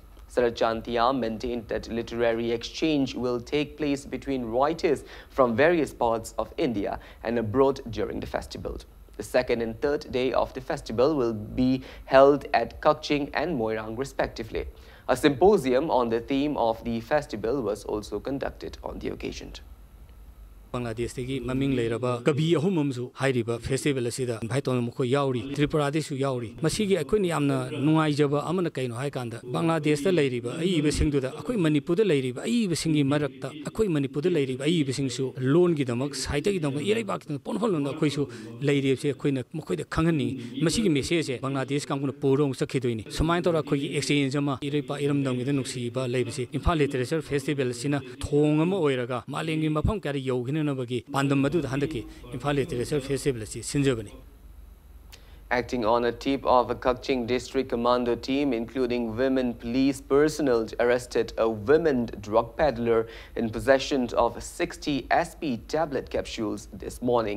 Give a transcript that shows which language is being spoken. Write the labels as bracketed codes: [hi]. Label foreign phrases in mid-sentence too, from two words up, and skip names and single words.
[en] Sarachan Thiam maintained that literary exchange will take place between writers from various parts of India and abroad during the festival. The 2nd and 3rd day of the festival will be held at Kakching and Moirang respectively. A symposium on the theme of the festival was also conducted on the occasion. [mni] Bangladesh maming leiraba kabi ahumamsu hairiba festival asida bhaiton mukho yauri Tripura desu yauri masigi akhoi yamna nungaijaba amana kaino haikanda Bangladesh ta leiriba aiba singduda akhoi Manipur da leiriba aiba singi marakta akhoi Manipur da leiriba aiba singsu loan gi damak saita gi damak irai bak ponhol na akhoi su leirib se akhoi na mukoi da khangani masigi message Bangladesh kanguna porong sakhidoini sumain tora akhoi exchange ama irai pa iram dang gi nuksi ba leibse Imphal Literature Festival sina thong ama oiraga malengi mafam kari yogin [en] Acting on a tip of a Kaching District Commando team, including women police personnel, arrested a women drug peddler in possession of 60 SP tablet capsules this morning.